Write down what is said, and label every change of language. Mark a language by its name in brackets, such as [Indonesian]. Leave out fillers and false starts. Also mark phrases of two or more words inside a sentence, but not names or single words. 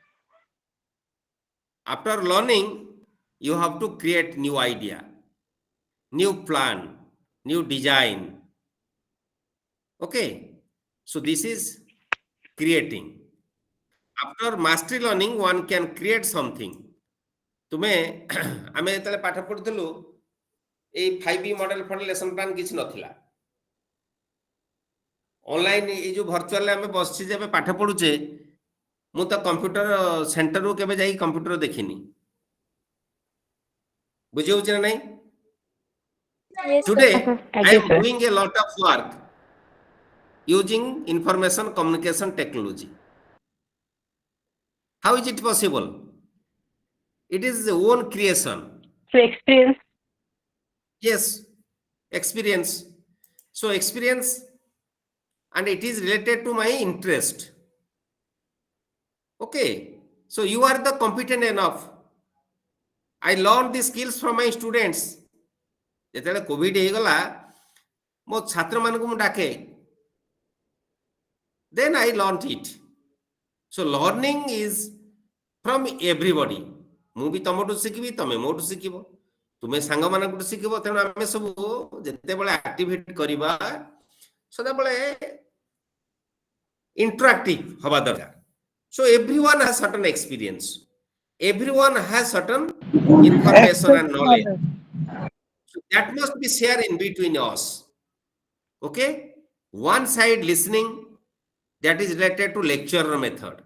[English] After learning, you have to create new idea, new plan, new design. Okay. So this is creating. After mastery learning, one can create something. [Odia] ତୁମେ ଆମେ ତଳେ ପାଠ ପଢୁଥିଲୁ ଏ 5B [English] model for lesson plan [Odia] କିଛି ନଥିଲା. ଅନଲାଇନ ଏ ଯୋ ଭର୍ଚୁଆଲ ଆମେ ବସଛି ଯେବେ ପାଠ ପଢୁଚେ ମୁ ତ [English] computer centre [Odia] ର କେବେ ଯାଇ କମ୍ପ୍ୟୁଟର ଦେଖିନି. ବୁଝିଓ ଛ ନୈ? [English] Yes, sir. Today I I guess am so. doing a lot of work using information communication technology. How is it possible? It is the own creation. So experience. Yes, experience. So experience, and it is related to my interest. Okay. So you are the competent enough. I learned the skills from my students. [Odia] ଯେତେଲେ କୋଭିଡ ହେ ଗଲା ମୋ ଛାତ୍ର ମାନଙ୍କୁ ମୁ ଡାକେ. [English] Then I learned it. So learning is from everybody. [Odia] ମୁ ବି ତମଠୁ ଶିଖିବି ତମେ ମୋଠୁ ଶିଖିବ ତୁମେ ସାଙ୍ଗ ମାନଙ୍କୁ ଶିଖିବ. ତେଣୁ ଆମେ ସବୁ ଯେତେ ବେଳେ ଆକ୍ଟିଭିଟି କରିବା ସଦା ବେଳେ ଇଣ୍ଟରାକ୍ଟିଭ ହବା ଦରକାର. [English] So everyone has certain experience. Everyone has certain information and knowledge. So that must be shared in between us. Okay? One side listening, that is related to lecturer method.